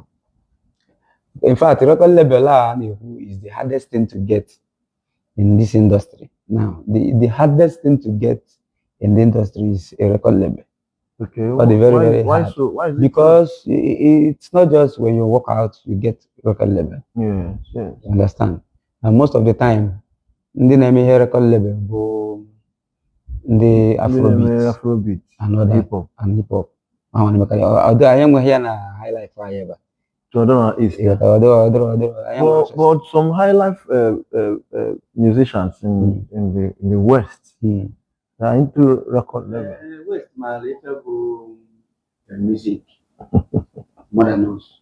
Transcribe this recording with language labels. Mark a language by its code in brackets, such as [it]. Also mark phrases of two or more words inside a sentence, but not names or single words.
[en] In fact, record label is the hardest thing to get in this industry. Now, the hardest thing to get in the industry is a record label. Okay. But very why hard. so? Why is because it's not just when you walk out you get record label. Yes. You understand? And most of the time, [ig] ndị na-eme ihe [en] record label [ig] bụ ndị [en] Afrobeat and hip hop. Although I am here na high life forever. So I don't know East. But some high life musicians in the West are into record label. West, my little music more than us.